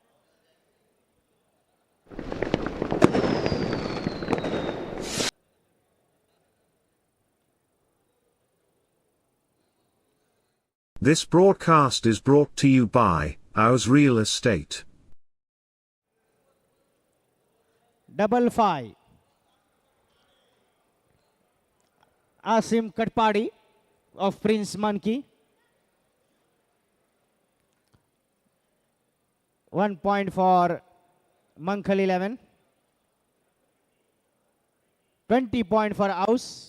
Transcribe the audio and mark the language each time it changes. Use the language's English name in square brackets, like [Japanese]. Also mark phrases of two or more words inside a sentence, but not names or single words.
[English] This broadcast is brought to you by AUZ Real Estate. Double 5. Asim Katpadi of Prince Monkey. 1 point for Mankhal 11. 20 point for AUZ.